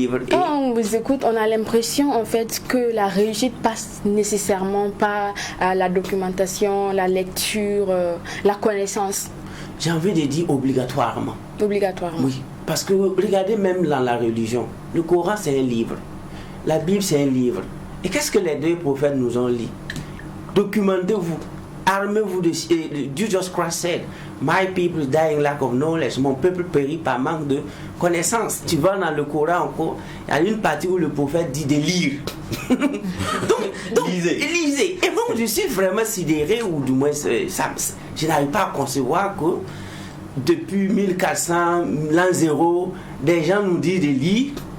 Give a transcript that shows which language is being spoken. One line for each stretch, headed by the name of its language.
French: Quand on vous écoute, on a l'impression en fait que la réussite passe nécessairement par la documentation, la lecture, la connaissance. J'ai envie de dire obligatoirement. Obligatoirement. Oui, parce que regardez même dans la religion, le Coran c'est un livre, la Bible c'est un livre. Et qu'est-ce que les deux prophètes nous ont dit? Documentez-vous, armez-vous de...
English: Jesus Christ said, my people die in lack of knowledge.
French: Mon peuple périt par manque de connaissance. Tu vas dans le Coran encore, il y a une partie où le prophète dit de lire. donc lisez. Et donc je suis vraiment sidéré, ou du moins je n'arrive pas à concevoir que depuis 1400, l'an 0, des gens nous disent de lire.